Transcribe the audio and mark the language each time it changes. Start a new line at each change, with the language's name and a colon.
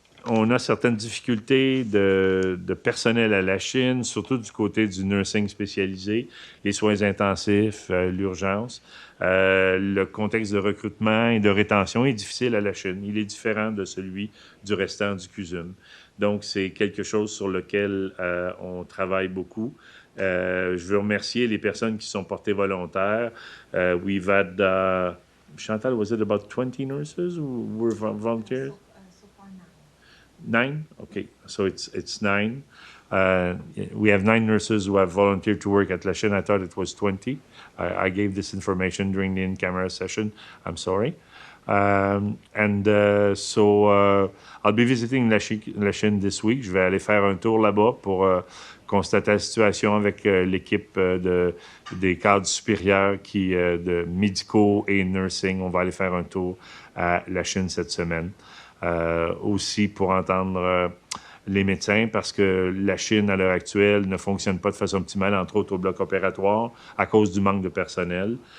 French: On a certaines difficultés de personnel à la Chine, surtout du côté du nursing spécialisé, les soins intensifs, l'urgence. Le contexte de recrutement et de rétention est difficile à la Chine. Il est différent de celui du restant du CUSUM. Donc, c'est quelque chose sur lequel on travaille beaucoup. Je veux remercier les personnes qui sont portées volontaires.
English: We've had, Chantal, was it about 20 nurses who were volunteers? 9? Okay, so it's 9. We have 9 nurses who have volunteered to work at La Chine. I thought it was 20. I gave this information during the in-camera session. I'm sorry. So I'll be visiting La Chine this week.
French: Je vais aller faire un tour là-bas pour constater la situation avec l'équipe des cadres supérieurs de médicaux et nursing. On va aller faire un tour à La Chine cette semaine. Aussi pour entendre les médecins, parce que la Chine, à l'heure actuelle, ne fonctionne pas de façon optimale, entre autres au bloc opératoire, à cause du manque de personnel.